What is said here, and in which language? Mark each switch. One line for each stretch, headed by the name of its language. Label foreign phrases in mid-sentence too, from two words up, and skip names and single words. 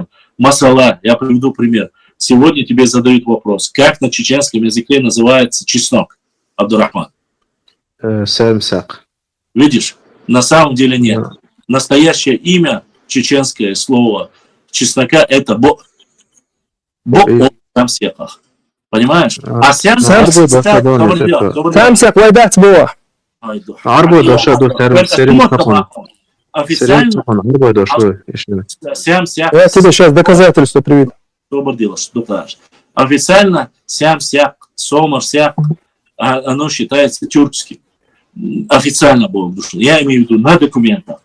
Russian: Масала, я приведу пример. Сегодня тебе задают вопрос, как на чеченском языке называется чеснок, Абдурахман?
Chechen: Сэмсяк.
Russian: Видишь, на самом деле нет. Настоящее имя, чеченское слово чеснока, это самсеках. Понимаешь? А сямсяк...
Chechen: Самсяк, вайдат бо.
Russian: Официально... Я тебе сейчас доказательство приведу. Официально сямсяк, сомарсяк, оно считается тюркским. Официально было вдушено. Я имею в виду на документах.